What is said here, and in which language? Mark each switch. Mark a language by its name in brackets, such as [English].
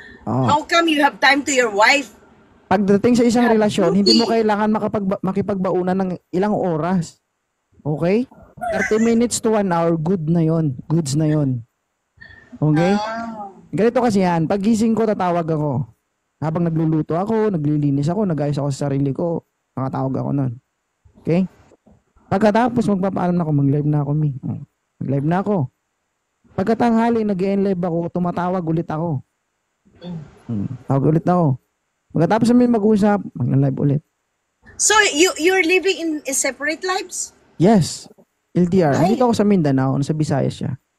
[English] How come you have time to your wife? [Filipino] Pagdating sa isang relasyon, hindi mo kailangan makipagbaunan ng ilang oras. Okay? [English] 30 minutes to 1 hour, [Filipino] good na yon. Goods na yon. Okay? Ganito kasi yan. Pagising ko, tatawag ako. Habang nagluluto ako, naglilinis ako, nag-ayos ako sa sarili ko, nakatawag ako nun. Okay? Pagkatapos, magpapaalam na ako, mag-live na ako, mag-live na ako. Pagkatanghali, nag-e-live ako, tumatawag ulit ako. Tawag ulit ako. Pagkatapos namin mag-usap, mag-live ulit. [English] So, you're living in separate lives? Yes. LDR. [Filipino] Dito ako sa Mindanao, sa Visayas siya.